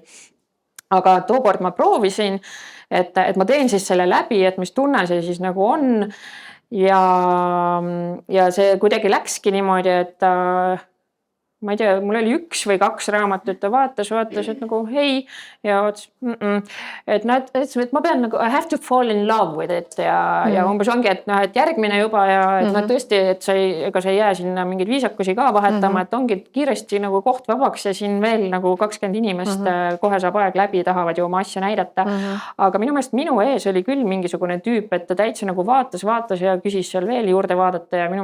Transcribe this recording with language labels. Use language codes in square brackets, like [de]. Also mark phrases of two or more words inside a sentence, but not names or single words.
[et] Aga tookord ma proovisin, et ma teen siis selle läbi, et mis tunne see siis nagu on ja see kuidagi läkski niimoodi, et ma ei tea, mul oli 1 või 2 raamatut, ta vaatas, et nagu hei ja et ma pean nagu [en] I have to fall in love with it [et] ja umbes ongi, et järgmine juba ja et tõesti, et ega sa ei jää sinna mingeid viisakusi ka vahetama, et ongi kiiresti nagu koht vabaks ja siin veel nagu 20 inimest kohe saab aeg läbi, tahavad ju oma asja näidata. Aga minu meelest minu ees oli küll mingisugune tüüp, et ta täitsa nagu vaatas ja küsis seal veel juurde vaadata ja minu